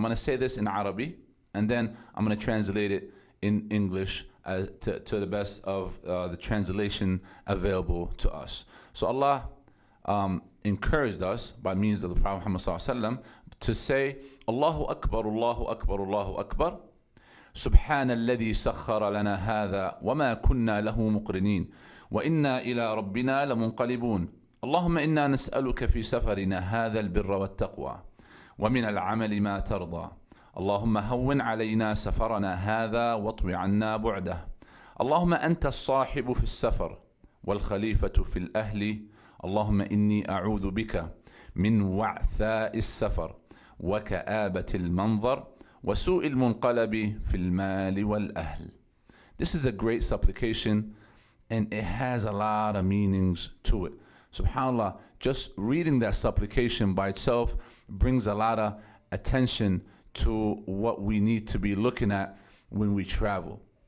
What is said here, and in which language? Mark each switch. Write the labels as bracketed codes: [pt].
[en] I'm going to say this in Arabic, and then I'm going to translate it in English to the best of the translation available to us. So Allah encouraged us by means of the Prophet Muhammad ﷺ to say, Allahu Akbar, Allahu Akbar, Allahu Akbar. [ar] سبحان الذي سخر لنا هذا وما كنا له مقرنين وإنا إلى ربنا لمنقلبون اللهم إنا نسألك في سفرنا هذا البر والتقوى ومن العمل ما ترضى اللهم هون علينا سفرنا هذا واطوي عنا بعده اللهم أنت الصاحب في السفر والخليفة في الأهل اللهم إني أعوذ بك من وعثاء السفر وكآبة المنظر وسوء المنقلب في المال والأهل. [en] This is a great supplication, and it has a lot of meanings to it. SubhanAllah, just reading that supplication by itself brings a lot of attention to what we need to be looking at when we travel.